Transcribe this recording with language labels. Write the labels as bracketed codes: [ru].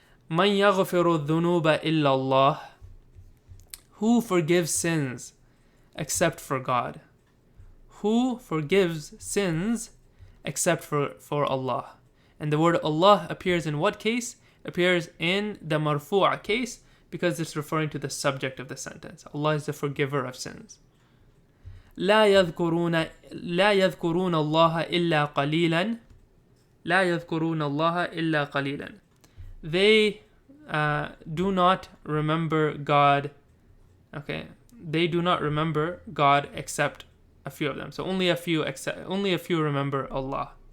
[ar] من يغفر الذنوب إلا الله. [en] Who forgives sins except for God? Who forgives sins except for Allah? And the word Allah appears in what case? Appears in the marfu' case because it's referring to the subject of the sentence. Allah is the forgiver of sins. [ar] لا يذكرون الله إلا قليلا. لا يذكرون الله إلا قليلا. [en] They do not remember God. Okay, they do not remember God except a few of them. So only a few remember Allah.